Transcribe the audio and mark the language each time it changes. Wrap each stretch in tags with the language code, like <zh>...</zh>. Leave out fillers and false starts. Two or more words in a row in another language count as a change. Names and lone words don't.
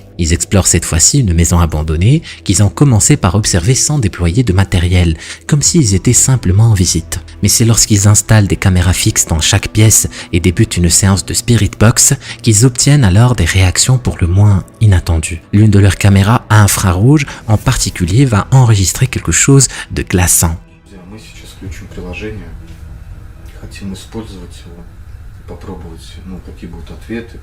<fr>Ils explorent cette fois-ci une maison abandonnée qu'ils ont commencé par observer sans déployer de matériel, comme s'ils étaient simplement en visite. Mais c'est lorsqu'ils installent des caméras fixes dans chaque pièce et débutent une séance de Spirit Box qu'ils obtiennent alors des réactions pour le moins inattendues. L'une de leurs caméras à infrarouge en particulier va enregistrer quelque chose de glaçant.</fr> <ru>Мы сейчас включим приложение, хотим использовать его, попробовать, какие будут ответы.</ru>